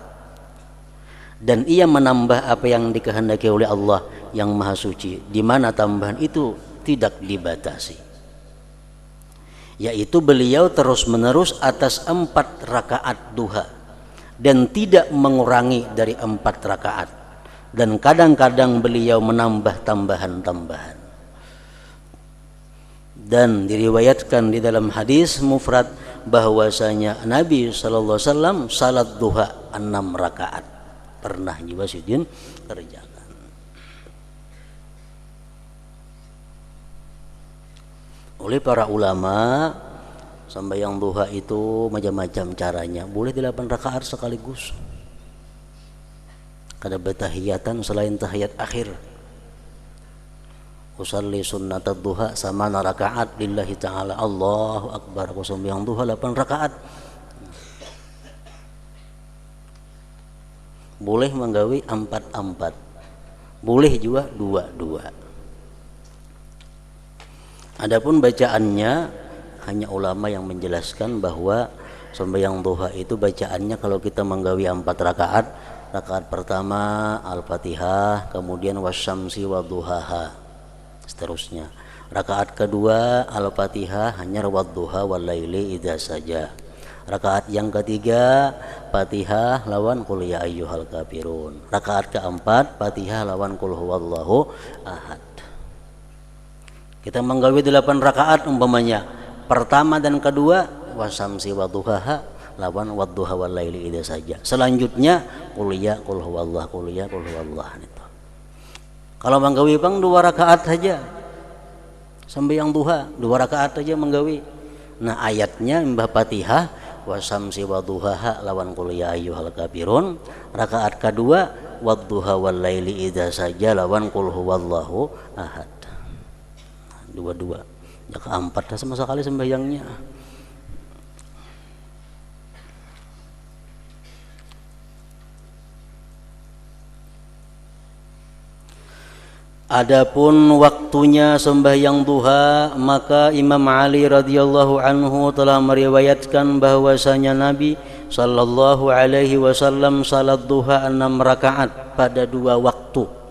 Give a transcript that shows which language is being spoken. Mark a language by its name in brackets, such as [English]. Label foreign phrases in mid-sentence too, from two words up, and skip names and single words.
[Indonesian] Dan ia menambah apa yang dikehendaki oleh Allah yang Maha Suci, di mana tambahan itu tidak dibatasi, yaitu beliau terus menerus atas 4 rakaat duha dan tidak mengurangi dari 4 rakaat, dan kadang-kadang beliau menambah tambahan-tambahan. Dan diriwayatkan di dalam hadis mufrad bahwasanya Nabi [Arabic] صلى الله عليه وسلم [Indonesian] salat duha 6 rakaat pernah juga sidin kerjakan. Oleh para ulama, sembahyang duha itu macam-macam caranya. Boleh 8 rakaat sekaligus. Kada bertahiyatan selain tahiyat akhir. [Arabic] أصلي سنة الضحى ثماني ركعات لله تعالى. الله أكبر. [Indonesian] Aku sembahyang duha 8 rakaat. Boleh menggawi 4-4, boleh juga 2-2. Adapun bacaannya hanya ulama yang menjelaskan bahwa sembahyang duha itu bacaannya kalau kita menggawi 4 rakaat, rakaat pertama Al-Fatihah, kemudian [Arabic] والشمس وضحاها, [Indonesian] seterusnya. Rakaat kedua Al-Fatihah hanya [Arabic] والضحى والليل إذا سجى. [Indonesian] Rakaat yang ketiga Fatihah lawan [Arabic] قل يا أيها الكافرون. [Indonesian] Rakaat keempat Fatihah lawan [Arabic] قل هو الله أحد. [Indonesian] Kita menggawi 8 rakaat umpamanya. Pertama dan kedua [Arabic] والشمس وضحاها [Indonesian] lawan [Arabic] والضحى والليل إذا سجى. Selanjutnya قل يا قل هو الله قل يا قل هو الله itu. [Indonesian] Kalau menggawi bang 2 rakaat saja. Sembahyang duha 2 rakaat saja menggawi. Nah ayatnya mbah Fatihah [Arabic] والشمس وضحاها [Indonesian] lawan [Arabic] قل يا أيها الكافرون. [Indonesian] Rakaat kedua [Arabic] والضحى والليل إذا سجى [Indonesian] lawan [Arabic] قل هو الله أحد. [Indonesian] Dua-dua. Yang keempat sama sekali sembahyangnya. Adapun waktunya sembahyang duha, maka Imam Ali [Arabic] رضي الله عنه [Indonesian] telah meriwayatkan bahwasanya Nabi [Arabic] صلى الله عليه وسلم [Indonesian] salat duha 6 rakaat pada 2 waktu,